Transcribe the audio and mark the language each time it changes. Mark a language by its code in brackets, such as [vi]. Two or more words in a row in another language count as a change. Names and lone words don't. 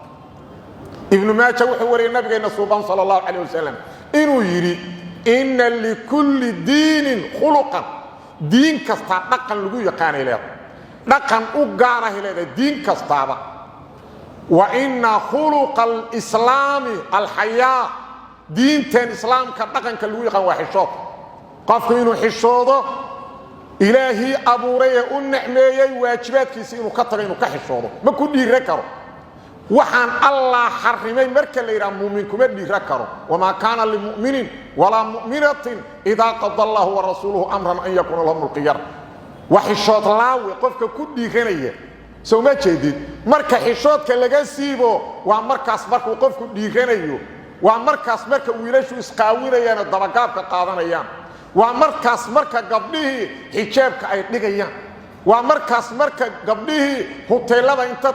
[so] ibn Maajah wuxuu wariyay nabigeena suuban [ar] صلى الله عليه وسلم [so] inuu yiri [ar] إن لكل دين خلقا [so] diin kasta dhaqan lagu yaqaanay leeyahay dhaqan u gaar ah leeyahay diin kastaaba [ar] وإن خلق الإسلام الحياء [so] diintan islaamka dhaqanka lagu yaqaan waa xishood qofku inuu xishoodo ilaahi abuuray u nicmeeyay waajibaadkiisa inuu ka tago inuu ka xishoodo ma ku dhiire karo waxaan allah xarimay marka la yiraahdo muumin kuma dhiira karo [ar] وما كان لمؤمن ولا مؤمنة إذا قضى الله و رسوله أمرا أن يكون لهم الخيرة [so] wa xishood laawi qofka ku dhiiranaya soo ma jeedid marka xishoodka laga siibo waa markaas markuu qofku dhiiranayo waa markaas marka wiilashu isqaawinayaan dabagaabka qaadanayaan waa markaas marka gabdhihii xijaabka ay dhigayaan waa markaas marka gabdhihii hoteelada inta